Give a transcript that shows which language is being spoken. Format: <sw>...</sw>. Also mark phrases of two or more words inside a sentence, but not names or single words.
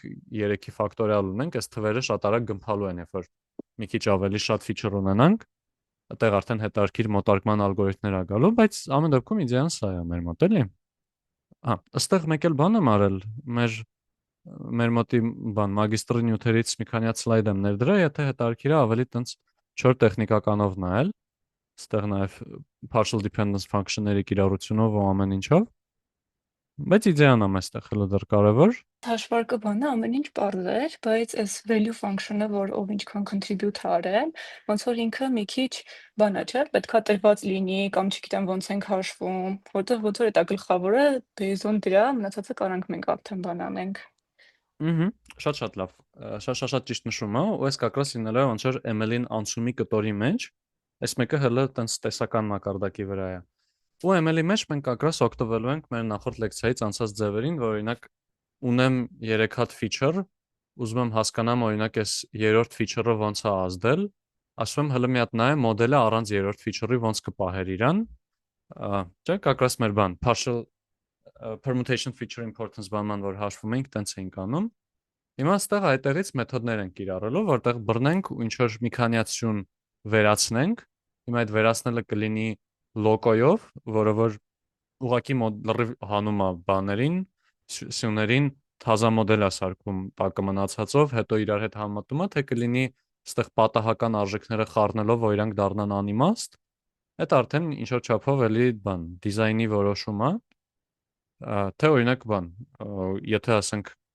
<hy>3-ի ֆակտորիալ ունենք, այս թվերը շատ արագ գմփալու են, երբ որ մի քիչ ավելի շատ feature ունենանք, այդտեղ արդեն հետարքիր մոտարկման ալգորիթմներ ա գալու, բայց ամեն դեպքում իդեան սա է մեր մոտ, էլի։ Հա, ըստեղ մեկ էլ բան եմ արել, մեր մոտի բան մագիստրի նյութերից մի քանի հատ սլայդ եմ ներդրել, եթե հետարքիր է ավելի տենց չոր տեխնիկականով նայել, այստեղ նաև</hy> <en>partial dependence function-</en> <hy>ների կիրառությունով ու ամեն ինչով, բայց իդեան եմ այստեղ հələ դեռ կարևոր։ Հաշվարկը բանը ամեն ինչ պարզ էր, բայց այս</hy> <en>value function-</en> <hy>ը, որ ով ինչքան contribute արել, ոնց որ ինքը մի քիչ բանա չէ, պետքա տրված լինի կամ չգիտեմ ոնց ենք հաշվում, որտեղ ոնց որ դա գլխավորը</hy> <en>based on</en> <hy>դրա մնացածը կարանք մենք արդեն բան անենք։ Շատ լավ, շատ ճիշտ նշում է, ու այս կակրաս իննելը ոնց որ ML-ին անցումի կտորի մեջ, այս մեկը հələ տենց տեսական մակարդակի վրա է։ Ու ML-ի մեջ մենք կակրաս օգտվելու ենք մեր նախորդ լեկցիայից անցած ձևերին, որ օրինակ ունեմ 3 հատ feature, ուզում եմ հասկանամ օրինակ այս երրորդ feature-ը ոնց է ազդել, ասում եմ հələ մի հատ նայեմ մոդելը առանց երրորդ feature-ի ոնց կպահեր իրան, չէ, կակրաս մեր բան,</hy> <en>partial permutation feature importance</en> <hy>բանման, որ հաշվում ենք, տենց էինք անում։ Հիմա այստեղ այդտեղից մեթոդներ ենք կիրառելու, որտեղ բռնենք ու ինչ որ մի քանիացություն վերացնենք։ Հիմա այդ վերացնելը կլինի լոկոյով, որը որ ուղակի լրիվ հանում է բաներին, սյուներին թազա մոդել է սարքում տակը մնացածով, հետո իրար հետ համատում է, թե կլինի այստեղ պատահական արժեքները խառնելով, որ իրանք դառնան անիմաստ։ Այդ արդեն ինչ որ չափով էլի բան, դիզայնի որոշում է, թե օրինակ բան, եթե ասենք</hy>